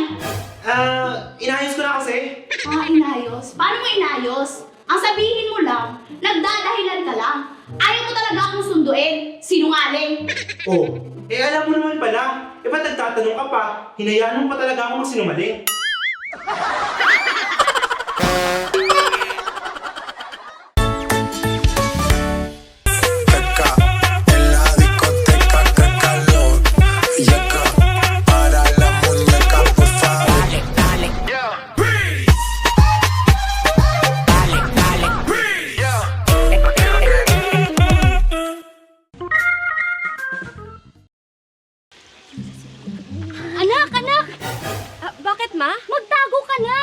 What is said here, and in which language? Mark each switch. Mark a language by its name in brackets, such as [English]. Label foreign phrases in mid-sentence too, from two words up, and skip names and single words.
[Filipino] Inayos ko na kasi. Inayos? Paano mo inayos? Ang sabihin mo lang, nagdadahilan ka lang. Ayaw mo talaga akong sunduin. Sinungaling. Oh, alam mo naman pala. Ba't nagtatanong ka pa? Hinayaan mo pa talaga ako magsinungaling. [Spanish] En la discoteca que calor y acá para la muñeca por favor. Dale, [Filipino] Anak! Bakit ma? Magtago ka na!